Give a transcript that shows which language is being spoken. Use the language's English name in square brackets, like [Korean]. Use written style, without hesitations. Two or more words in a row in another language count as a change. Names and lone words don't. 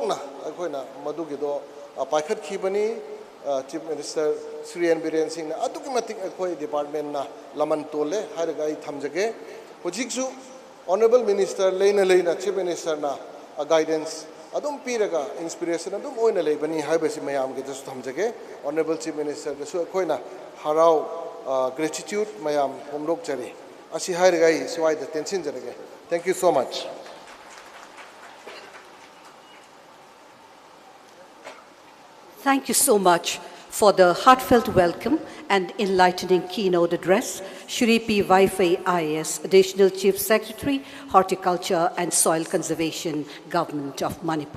[Manipuri] na akhoi na madu gido paikhat khibani Chief Minister Shri Biren Singh na atuki matik akhoi department na laman tole haraga ai thamjage hojiksu [English] Honorable Minister [Manipuri] leina [English] Chief Minister [Manipuri] na guidance adum piraga inspiration adum oina leibani haibasi mayam ge just thamjage [English] Honorable Chief Minister [Manipuri] su akhoi na harau gratitude mayam homrok jari asi haraga ai swai da tension jarage. [English] Thank you so much. Thank you so much for the heartfelt welcome and enlightening keynote address, Shri P. Vaiphei IAS, Additional Chief Secretary, Horticulture and Soil Conservation, Government of Manipur.